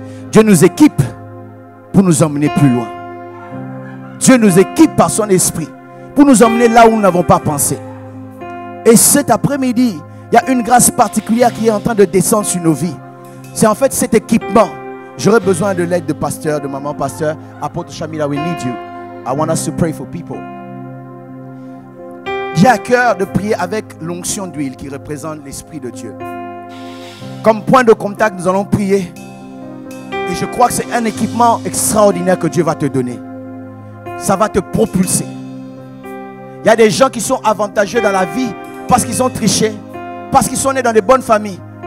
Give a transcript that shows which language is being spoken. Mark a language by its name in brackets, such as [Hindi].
[French] Dieu nous équipe pour nous emmener plus loin. Dieu nous équipe par son esprit pour nous emmener là où nous n'avons pas pensé. Et cet après-midi, il y a une grâce particulière qui est en train de descendre sur nos vies. C'est en fait cet équipement. J'aurais besoin de l'aide de pasteur, de maman pasteur. [English] Apôtre Shamila, we need you. I want us to pray for people. [French] J'ai à cœur de prier avec l'onction d'huile qui représente l'Esprit de Dieu. Comme point de contact, nous allons prier. Et je crois que c'est un équipement extraordinaire que Dieu va te donner. Ça va te propulser. Il y a des gens qui sont avantageux dans la vie parce qu'ils ont triché, parce qu'ils sont nés dans de bonnes familles.